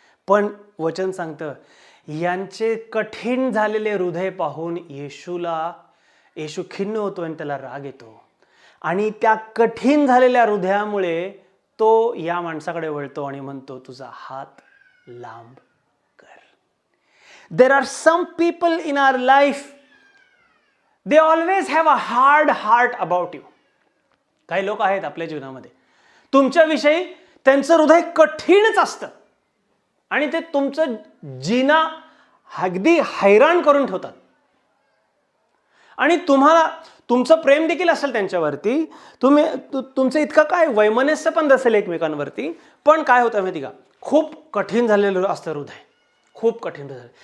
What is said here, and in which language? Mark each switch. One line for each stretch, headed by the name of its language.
Marathi: पण वचन सांगतं यांचे कठीण झालेले हृदय पाहून येशू खिन्न होतो आणि त्याला राग येतो. आणि त्या कठीण झालेल्या हृदयामुळे तो या माणसाकडे वळतो आणि म्हणतो तुझा हात लांब कर.
English: There are some people in our life, they always have a hard heart about you.
Marathi: काही लोक आहेत आपल्या जीवनामध्ये, तुमच्याविषयी त्यांचं हृदय कठीणच असतं आणि ते तुमचं जीना अगदी हैराण करून ठेवतात. आणि तुम्हाला तुमचं प्रेम देखील असेल त्यांच्यावरती, तुमचं इतकं काय वैमनस्य पण असेल एकमेकांवरती, पण काय होतं माहिती का, खूप कठीण झालेलं असतं हृदय, खूप कठीण झालं.